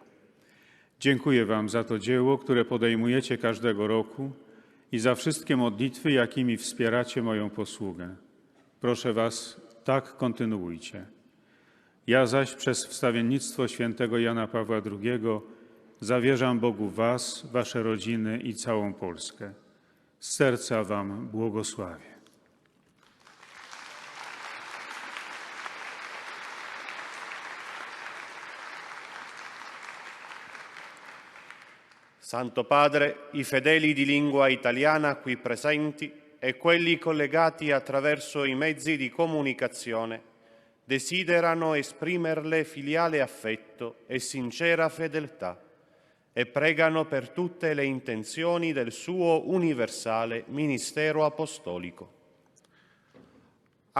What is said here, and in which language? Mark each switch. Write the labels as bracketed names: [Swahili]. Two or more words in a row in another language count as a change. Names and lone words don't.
[Polish] Dziękuję wam za to dzieło, które podejmujecie każdego roku i za wszystkie modlitwy, jakimi wspieracie moją posługę. Proszę was, tak kontynuujcie. Ja zaś przez wstawiennictwo świętego Jana Pawła II zawierzam Bogu was, wasze rodziny i całą Polskę. Z serca wam błogosławię. [Italian] Santo Padre, i fedeli di lingua italiana qui presenti e quelli collegati attraverso i mezzi di comunicazione desiderano esprimerle filiale affetto e sincera fedeltà e pregano per tutte le intenzioni del suo universale ministero apostolico.